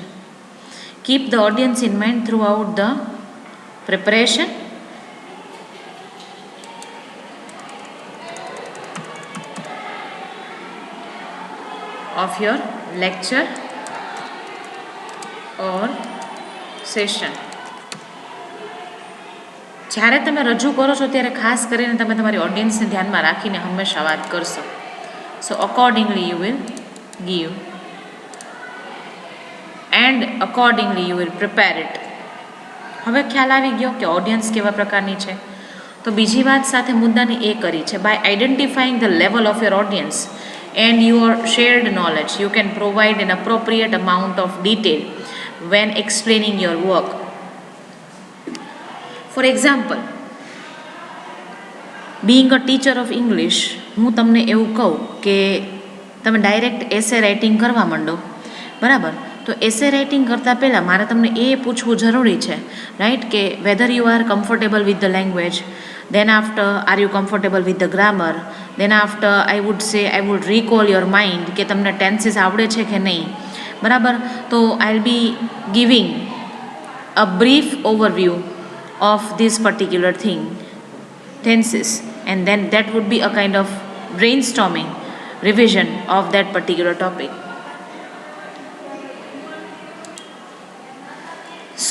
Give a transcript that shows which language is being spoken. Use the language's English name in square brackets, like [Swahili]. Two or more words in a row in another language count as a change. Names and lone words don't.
[English] Keep the audience in mind throughout the preparation of your lecture or session. [Gujarati] જ્યારે તમે રજૂ કરો છો ત્યારે ખાસ કરીને તમે તમારી ઓડિયન્સને ધ્યાનમાં રાખીને હંમેશા વાત કરશો. [English] so accordingly you will give and accordingly you will prepare it. [Gujarati] હવે ખ્યાલ આવી ગયો કે ઓડિયન્સ કેવા પ્રકારની છે. તો બીજી વાત સાથે મુદ્દાની એ કરી છે, [English] by identifying the level of your audience and your shared knowledge, you can provide an appropriate amount of detail when explaining your work. For example, being a teacher of English, [Gujarati] હું તમને એવું કહું કે તમે [English] direct essay writing [Gujarati] કરવા માંડો, બરાબર? તો [English] essay writing [Gujarati] કરતાં પહેલાં મારે તમને એ પૂછવું જરૂરી છે, રાઈટ, કે [English] whether you are comfortable with the language, then after are you comfortable with the grammar, then after I would say I would recall your mind [Gujarati] કે તમને ટેન્સીસ આવડે છે કે નહીં, બરાબર? તો [English] I'll be giving a brief overview of this particular thing, tenses, and then that would be a kind of brainstorming revision of that particular topic.